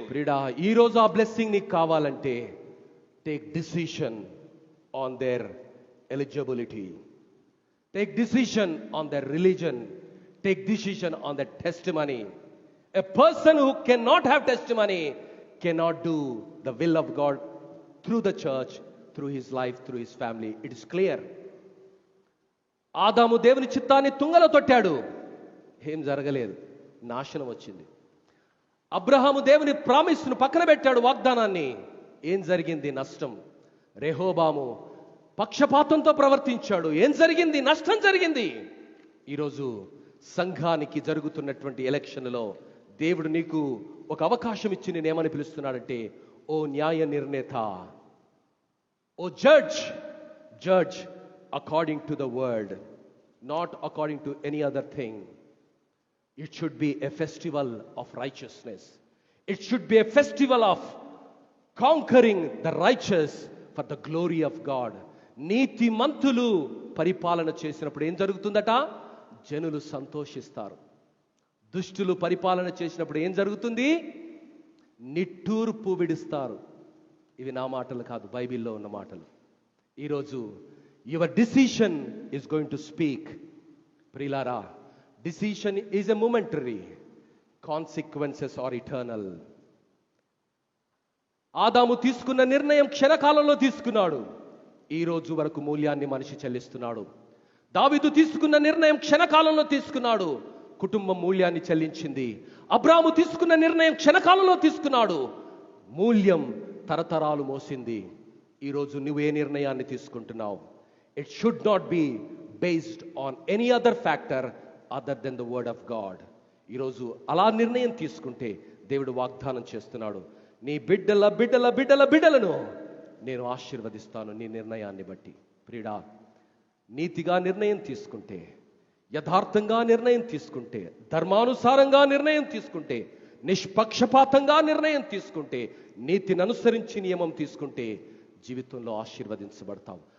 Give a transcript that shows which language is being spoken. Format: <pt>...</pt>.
<te>ప్రియుడా, ఈ రోజు ఆ బ్లెస్సింగ్ నీకు కావాలంటే</te> <en>Take decision on their eligibility, take decision on their religion, take decision on their testimony. A person who cannot have testimony cannot do the will of God through the church, through his life, through his family. It is clear.</en> <te>ఆదాము దేవుని చిత్తాన్ని తుంగలో తొట్టాడు, ఏం జరగలేదు, నాశనం వచ్చింది. అబ్రహాము దేవుని ప్రామిస్ను పక్కన పెట్టాడు, వాగ్దానాన్ని, ఏం జరిగింది? నష్టం. రెహోబాము పక్షపాతంతో ప్రవర్తించాడు, ఏం జరిగింది? నష్టం జరిగింది. ఈరోజు సంఘానికి జరుగుతున్నటువంటి ఎలక్షన్లో దేవుడు నీకు ఒక అవకాశం ఇచ్చి నేనేమని పిలుస్తున్నాడంటే, ఓ న్యాయ నిర్ణేత, ఓ judge</te> <en>according to the word, not according to any other thing. It should be a festival of righteousness. It should be a festival of conquering the righteous for the glory of God.</en> <te>నీతిమంతులు పరిపాలన చేసినప్పుడు ఏం జరుగుతుందట? జనులు సంతోషిస్తారు. దుష్టులు పరిపాలన చేసినప్పుడు ఏం జరుగుతుంది? నిట్టూర్పు విడుస్తారు. ఇవి నా మాటలు కాదు, బైబిల్లో ఉన్న మాటలు. ఈరోజు</te> <en>Your decision is going to speak.</en> <te>ప్రియులారా,</te> <en>Decision is a momentary, consequences are eternal.</en> <te>ఆదాము తీసుకున్న నిర్ణయం క్షణకాలంలో తీసుకున్నాడు, ఈ రోజు వరకు మూల్యాన్ని మనిషి చెల్లిస్తున్నాడు. దావీదు తీసుకున్న నిర్ణయం క్షణకాలంలో తీసుకున్నాడు, కుటుంబం మూల్యాన్ని చెల్లించింది. అబ్రాహాము తీసుకున్న నిర్ణయం క్షణకాలంలో తీసుకున్నాడు, మూల్యం తరతరాలు మోసింది. ఈరోజు నువ్వు ఏ నిర్ణయాన్ని తీసుకుంటున్నావు?</te> <en>It should not be based on any other factor other than the word of God.</en> <te>ఈరోజు అలా నిర్ణయం తీసుకుంటే దేవుడు వాగ్దానం చేస్తున్నాడు, నీ బిడ్డల బిడ్డల బిడ్డల బిడ్డలను నేను ఆశీర్వదిస్తాను నీ నిర్ణయాన్ని బట్టి. ప్రియుడా, నీతిగా నిర్ణయం తీసుకుంటే, యథార్థంగా నిర్ణయం తీసుకుంటే, ధర్మానుసారంగా నిర్ణయం తీసుకుంటే, నిష్పక్షపాతంగా నిర్ణయం తీసుకుంటే, నీతిని అనుసరించి నియమం తీసుకుంటే జీవితంలో ఆశీర్వదించబడతాం.</te>